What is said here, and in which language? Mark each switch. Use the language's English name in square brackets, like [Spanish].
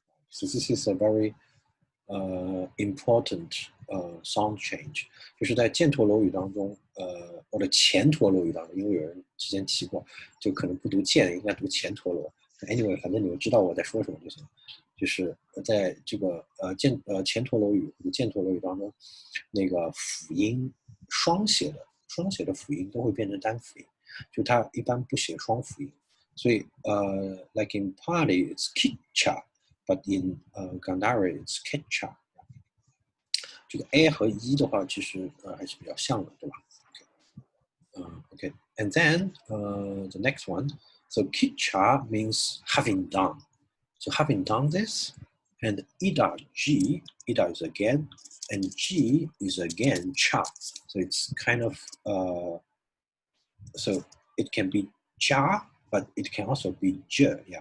[English] So this is a very important sound change. [Chinese] 就是在犍陀罗语当中，或者前陀罗语当中，因为有人之前提过，就可能不读犍，应该读前陀罗。 Anyway， 反正你们知道我在说什么就行。就是在这个前陀罗语或者犍陀罗语当中，那个辅音双写的辅音都会变成单辅音，就它一般不写双辅音。所以 [English] like in Pali it's kitcha。But in Gāndhārī, it's ketcha。 [Chinese] 这个 a 和 e 的话，其实还是比较像的，对吧 ？Okay. [English] And then the next one. So kitcha means having done. So having done this, and ida is again, and g is again cha. So it's kind of so it can be cha, but it can also be je.